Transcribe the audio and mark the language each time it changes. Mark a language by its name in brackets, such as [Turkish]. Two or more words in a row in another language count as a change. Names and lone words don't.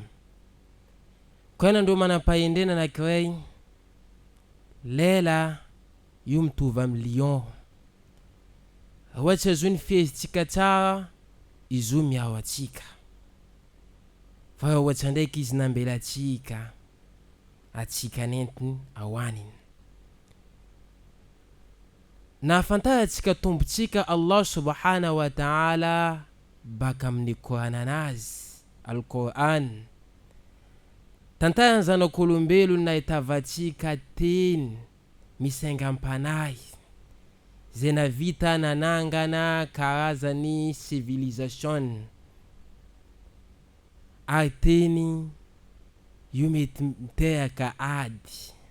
[Malagasy] Koa andro manam-pahendrena anankiray, lela io mitovy amin'ny lion, ohatsy azo ny fihezitsika tsara izy io miao atsika, fa ohatsy ndraiky izy nambela atsika nentiny awaniny. Na fantarantsika tombotsika Allah [Arabic] subhanahu wa ta'ala [Malagasy] baka amin'ny Korananazy Al-Quran, tantarany zanak'olombelona nahitavatsika teny misaingam-panahy zay navita nanangana karazany civilisation, ary teny io mety miteraka ady.